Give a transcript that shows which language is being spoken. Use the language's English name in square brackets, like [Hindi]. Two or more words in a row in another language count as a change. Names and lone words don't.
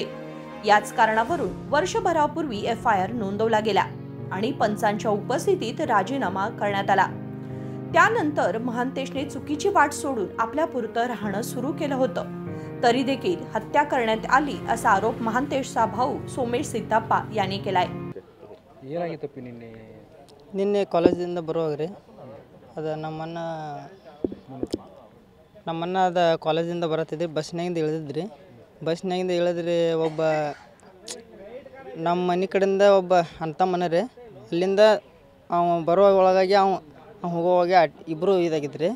[Marathi] याच कारणावरून वर्षभरापूर्वी FIR नोंदवला गेला आणि पंचांच्या उपस्थितीत राजीनामा करण्यात आला। त्यानंतर महांतेशने चुकीची वाट सोडून आपल्यापुरतं राहणं सुरू केलं होतं। तरी देखील हत्या करण्यात आली असा आरोप महांतेशचा भाऊ सोमेश सिद्धप्पा यांनी केलाय। [Kannada] ನಿನ್ನೆ ಕಾಲೇಜಿಂದ ಬರುವಾಗ ಅದು ನಮ್ಮನ್ನ ಅದ ಕಾಲೇಜಿಂದ ಬರತ್ತಿದ್ದೆ, ಬಸ್ನಾಗಿಂದ ಇಳಿದಿದ್ರಿ। ಬಸ್ನಾಗಿಂದ ಇಳಿದ್ರಿ ಒಬ್ಬ ನಮ್ಮ ಮನೆ ಕಡೆಯಿಂದ ಒಬ್ಬ ಅಂತ ಮನೆ ಅಲ್ಲಿಂದ ಅವ ಬರುವ ಒಳಗಾಗಿ ಅವ ಹೋಗುವಾಗ ಇಬ್ಬರು ಇದಾಗಿದ್ರಿ।